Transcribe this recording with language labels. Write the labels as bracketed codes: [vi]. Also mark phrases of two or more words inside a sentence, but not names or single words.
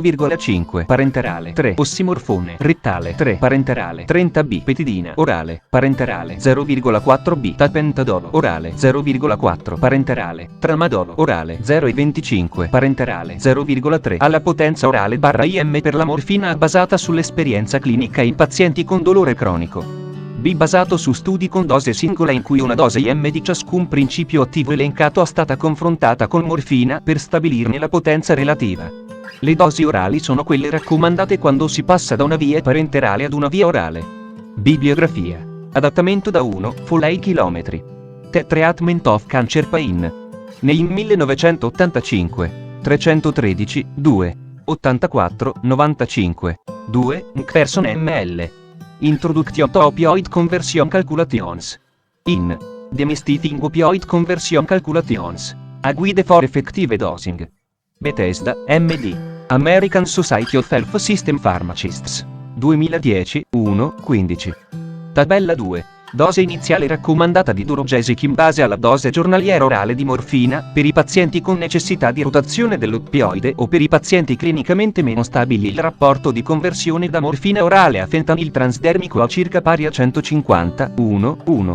[it] 1,5 parenterale 3 ossimorfone rettale 3 parenterale 30b petidina orale parenterale 0,4b tapentadolo orale 0,4 parenterale, tramadolo orale 0,25 parenterale 0,3 alla potenza orale /IM per la morfina basata sull'esperienza clinica in pazienti con dolore cronico. B. Basato su studi con dose singola in cui una dose IM di ciascun principio attivo elencato è stata confrontata con morfina per stabilirne la potenza relativa. Le dosi orali sono quelle raccomandate quando si passa da una via parenterale ad una via orale. Bibliografia. Adattamento da 1, Foley km. [en] The Treatment of Cancer Pain. [it] Nel 1985. 313, 2. 84, 95. 2. Person ml. [en] Introduction to Opioid Conversion Calculations. In. Demystifying Opioid Conversion Calculations. A Guide for Effective Dosing. Bethesda, MD. American Society of Health System Pharmacists. 2010, 1, 15. [it] Tabella 2. Dose iniziale raccomandata di Durogesic in base alla dose giornaliera orale di morfina, per i pazienti con necessità di rotazione dell'oppioide o per i pazienti clinicamente meno stabili il rapporto di conversione da morfina orale a fentanil transdermico a circa pari a 150, 1, 1.